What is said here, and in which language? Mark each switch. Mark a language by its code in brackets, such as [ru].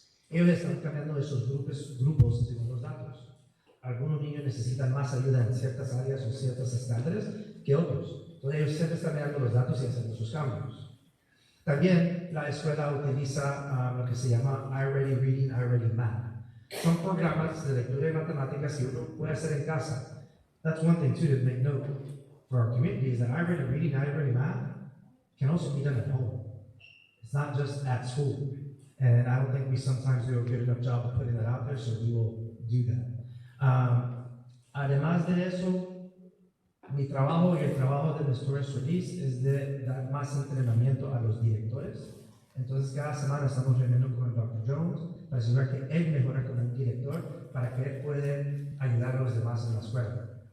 [es] Ellos están cambiando esos grupos según los datos. Algunos niños necesitan más ayuda en ciertas áreas o ciertos estándares que otros. Entonces ellos siempre están mirando los datos y haciendo sus cambios. También la escuela utiliza lo que se llama iReady Reading, iReady Math. Son programas de lectura y matemáticas que uno puede hacer en casa. [en] That's one thing too to make note for our community is that iReady Reading, iReady Math can also be done at home. It's not just at school. And I don't think we sometimes do a good enough job of putting that out there, so we will do that. [es] Además de eso, mi trabajo y el trabajo de nuestro release es de dar más entrenamiento a los directores. Entonces, cada semana estamos reuniendo con el Dr. Jones para asegurar que él mejora como un director para que él pueda ayudar a los demás en la escuela.